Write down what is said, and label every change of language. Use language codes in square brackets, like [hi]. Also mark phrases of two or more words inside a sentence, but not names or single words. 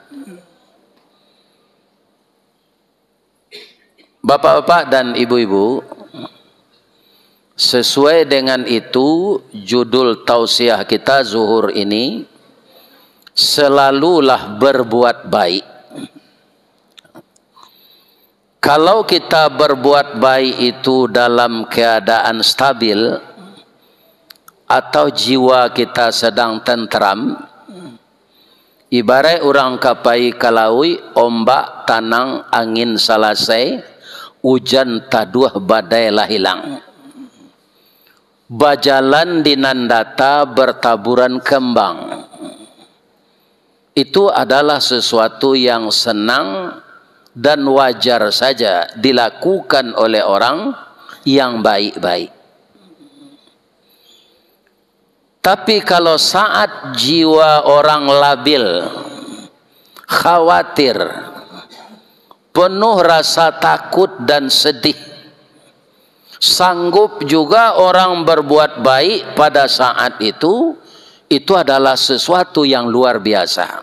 [id] Bapak-bapak dan ibu-ibu, sesuai dengan itu judul tausiah kita zuhur ini, selalulah berbuat baik. Kalau kita berbuat baik itu dalam keadaan stabil atau jiwa kita sedang tentram, [min] ibarat orang kapai kalaui ombak tanang angin selesai, hujan taduh badai lah hilang. Bajalan di nandata bertaburan kembang. [id] Itu adalah sesuatu yang senang dan wajar saja dilakukan oleh orang yang baik-baik. Tapi kalau saat jiwa orang labil, khawatir, penuh rasa takut dan sedih, sanggup juga orang berbuat baik pada saat itu itu adalah sesuatu yang luar biasa.